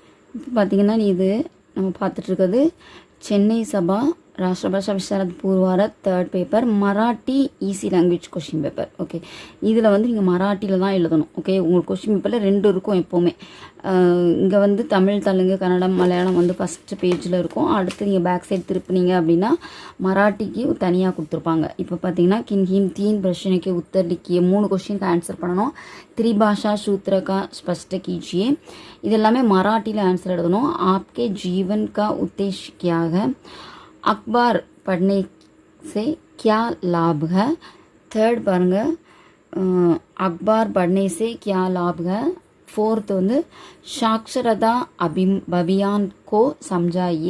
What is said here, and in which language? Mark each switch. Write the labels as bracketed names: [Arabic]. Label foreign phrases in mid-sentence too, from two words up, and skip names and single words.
[Tamil] இப்போ பார்த்தீங்கன்னா இது நம்ம பார்த்துட்ருக்கிறது சென்னை சபா ராஷ்டிரபாஷா விசாரத் பூர்வாரத் [English] third paper [Tamil] மராட்டி [English] easy language question paper. [Tamil] ஓகே, இதில் வந்து நீங்கள் மராட்டியில் தான் எழுதணும். ஓகே, உங்களுக்கு [English] question paperil [Tamil] 2 இருக்கும் எப்போவுமே. இங்கே வந்து தமிழ், தெலுங்கு, கன்னடம், மலையாளம் வந்து [English] first pageil [Tamil] இருக்கும். அடுத்து நீங்கள் [English] back side [Tamil] திருப்பினீங்க அப்படின்னா மராட்டிக்கு தனியாக கொடுத்துருப்பாங்க. இப்போ பார்த்தீங்கன்னா [Hindi] किन्हीं 3 प्रश्न के उत्तर लिखिए 3 क्वेश्चन का [Tamil] ஆன்சர் பண்ணணும். [Hindi] त्रिभाषा सूत्र का स्पष्ट कीजिए. [Tamil] இது எல்லாமே மராட்டியில் ஆன்சர் எழுதணும். [Hindi] आपके जीवन का उद्देश्य क्या है? अखबार पढ़ने से क्या लाभ है? थर्ड [Tamil] பாருங்க, [Hindi] अखबार पढ़ने से क्या लाभ है? फोर्थ [Tamil] வந்து [Hindi] साक्षरता अभियान को समझाइए.